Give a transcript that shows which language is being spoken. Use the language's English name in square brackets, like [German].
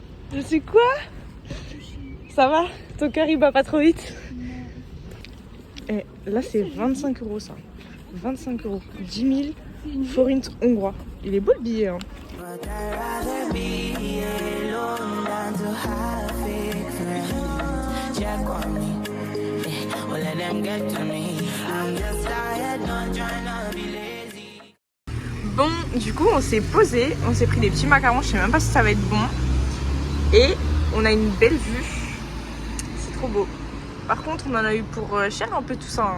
[French] Je suis quoi? Ça va? Ton cœur il bat pas trop vite? Et là c'est 25 € ça. 25 €. 10 000 forint hongrois. Il est beau le billet hein. [English] But I'd rather be alone than to have fake friends. Check on me, well let them get to me. I'm just tired, not trying to be lazy. [French] Bon, du coup on s'est posé, on s'est pris des petits macarons, je sais même pas si ça va être bon. Et on a une belle vue. C'est trop beau. Par contre on en a eu pour cher un peu tout ça.